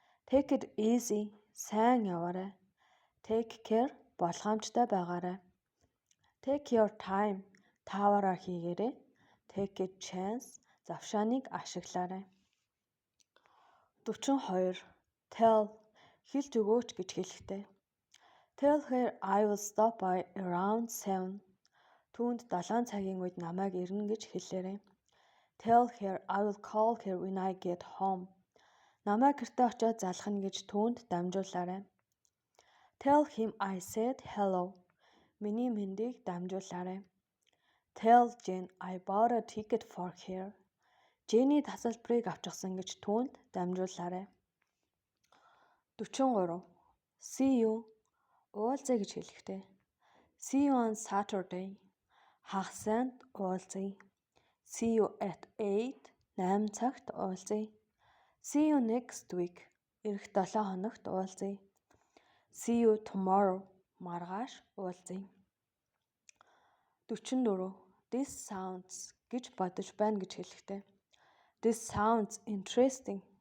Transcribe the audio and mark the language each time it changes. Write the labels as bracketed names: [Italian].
[English] Take it easy. [Mongolian] Сайн яваарай. [English] Take care. [Mongolian] Болгоомжтой байгаарай. [English] Take your time. [Mongolian] Тааваараа хийгээрэй. [English] Take a chance. [Mongolian] Завшааныг ашиглаарай. 42. Tell хэлж өгөөч гэж хэлэхдээ. [English] Tell her I will stop by around 7. [Mongolian] Түүнд 7 цагийн үед намайг ирнэ гэж хэлээрэй. [English] Tell her I will call her when I get home. [Mongolian] Намайг гэртээ очиод залхана гэж түүнд дамжуулаарай. [English] Tell him I said hello. [Mongolian] Миний мэндийг дамжуулаарай. [English] Tell Jane I bought a ticket for her. [Mongolian] Jenny тасалбарыг авчихсан гэж түүнд дамжуулаарай. 43. [English] See you. [Mongolian] Уулзъя гэж хэлэхдээ. [English] See you on Saturday. [Mongolian] Хагасанд уулзъя. [English] See you at 8. [Mongolian] 8 цагт уулзъя. [English] See you next week. [Mongolian] Ирэх 7 хоногт уулзъя. [English] See you tomorrow. [Mongolian] Маргааш уулзъя. 44. [English] This sounds [Mongolian] гэж бодож байна гэж хэлэхдээ. [English] This sounds interesting.